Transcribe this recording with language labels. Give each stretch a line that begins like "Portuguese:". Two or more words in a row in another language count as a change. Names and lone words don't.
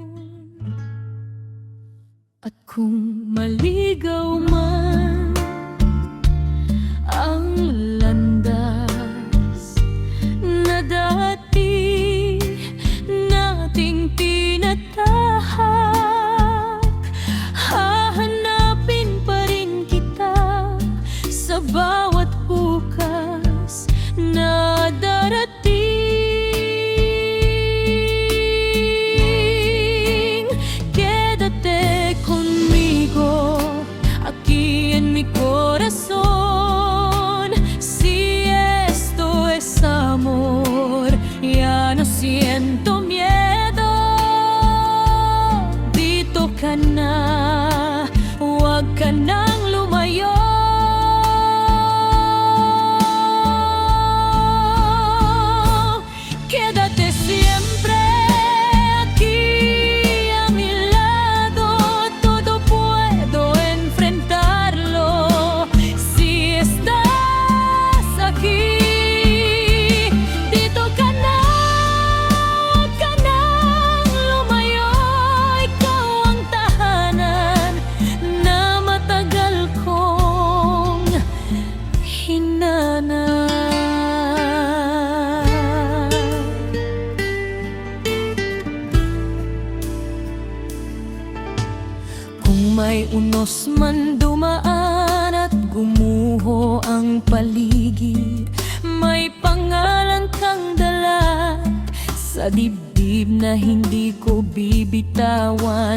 Filipino: At kung maligaw man ang landas na dati nating tinatahak, hahanapin pa rin kita sa bawat bukas na darating.
Spanish: Quédate conmigo aquí en mi corazón. Si esto es amor, ya no siento miedo.
Filipino: Dito ka na, huwag ka nang lumayo.
Spanish: Quédate siempre aquí a mi lado, todo puedo enfrentarlo. Si estás aquí,
Filipino: dito ka na, huwag ka nang lumayo. Ikaw ang tahanan na matagal kong hinanap. Kung may unos man dumaan at gumuho ang paligid, may pangalan kang dala sa dibdib na hindi ko bibitawan.